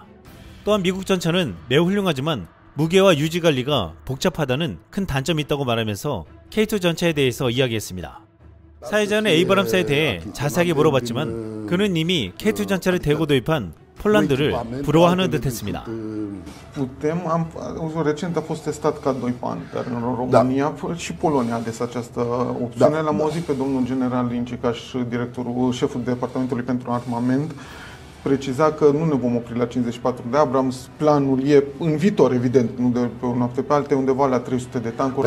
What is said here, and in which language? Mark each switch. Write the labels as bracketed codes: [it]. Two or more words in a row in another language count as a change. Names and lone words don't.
[ko] 또한 미국 전차는 매우 훌륭하지만 무게와 유지 관리가 복잡하다는 큰 단점이 있다고 말하면서 K2 전차에 대해서 이야기했습니다. 사회자는 에이브람스에 대해 자세하게 물어봤지만 그는 이미 K2 전차를 대거 도입한 폴란드를 부러워하는 듯했습니다. [ro] Recent a fost testat ca 2 Panther în România și Polonia ales această opțiune. L-am auzit pe domnul general Lincicaș, șeful departamentului pentru armament, preciza că nu ne vom opri la 54 de Abrams, planul e în viitor, evident, nu de pe o noapte pe alta, undeva la 300 de tancuri.